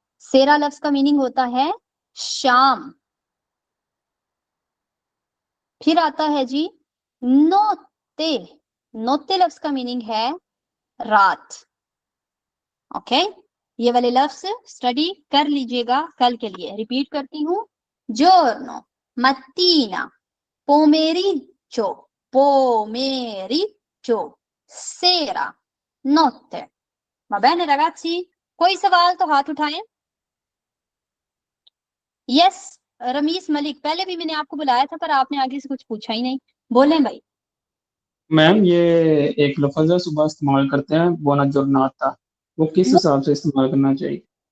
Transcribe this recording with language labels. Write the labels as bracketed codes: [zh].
[hi] सेरा लफ्ज का मीनिंग होता है शाम। फिर आता है जी नोते। नोते लफ्ज का मीनिंग है रात। ओके, ये वाले लफ्ज स्टडी कर लीजिएगा कल के लिए। रिपीट करती हूँ, [it] giorno, mattina, pomeriggio, pomeriggio, sera, notte। Va bene ragazzi, [hi] कोई सवाल तो हाथ उठाएं। यस, रमीज मलिक, पहले भी मैंने आपको बुलाया था पर आपने आगे से कुछ पूछा ही नहीं। बोलें भाई। मैम ये एक लफ्ज है, सुबह इस्तेमाल करते हैं बोना जोरनाता, वो किस हिसाब से इस्तेमाल करना चाहिए?